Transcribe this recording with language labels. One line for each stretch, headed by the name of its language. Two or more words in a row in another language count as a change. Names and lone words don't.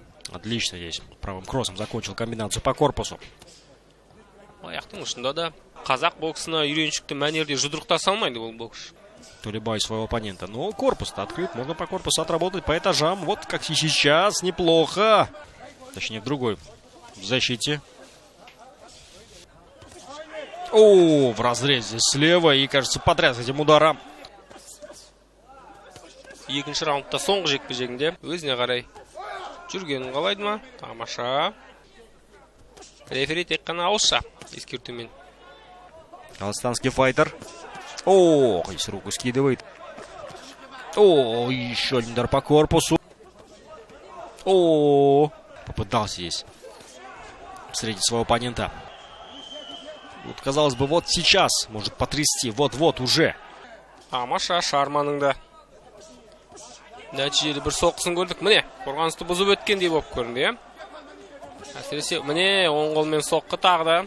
Russian: Отлично здесь. Правым кроссом закончил комбинацию по корпусу.
Kazakh: Аяқтың ұшында да қазақ боксына үйреншікті мәнерде жұдырықтаса алмайды бұл бокс.
Russian: Тулебай своего оппонента. Но корпус-то открыт. Можно по корпусу отработать по этажам. Вот как и сейчас. Неплохо. Точнее, в другой. В защите. О, в разрезе слева. И, кажется, потряс этим ударом.
Kazakh: Екінші раундта соңғы жекпе-жегінде өзіне қарай жүргенін қалайды ма? Тамаша. Рефери тек қана ауызша ескертумен.
Russian: Казахстанский файтер. О, здесь руку скидывает. О, еще один удар по корпусу. О, попытался здесь встретить своего оппонента. Вот, казалось бы, вот сейчас может потрясти. Вот-вот уже.
Kazakh: Тамаша Шарманың да нәтижелі бір соққысын көрдік. Міне, қорғанысты бұзып өткендей болып көрінді, иә? Әсіресе міне оң қолмен соққы тағы да